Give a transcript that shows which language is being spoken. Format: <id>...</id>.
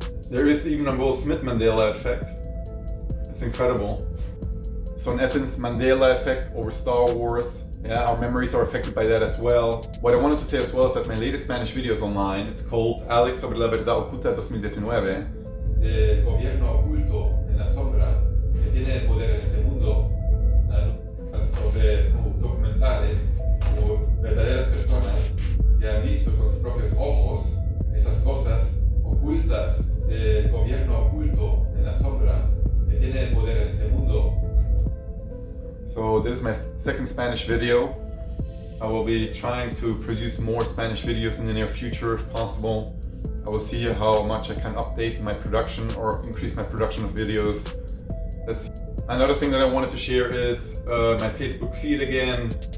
<en>There is even a Will Smith Mandela Effect. It's incredible. So in essence, Mandela Effect over Star Wars. Yeah, our memories are affected by that as well. What I wanted to say as well is that my latest Spanish video is online. It's called Alex sobre la verdad oculta 2019.</en> <es>El gobierno oculto en la sombra que tiene el poder en este mundo. Sobre documentales o verdaderas personas que han visto con sus propios ojos esas cosas ocultas del gobierno oculto en la sombra que tiene el poder en este mundo.</es> <en>So this is my second Spanish video. I will be trying to produce more Spanish videos in the near future if possible. I will see how much I can update my production or increase my production of videos. Another thing that I wanted to share is my Facebook feed again.</en>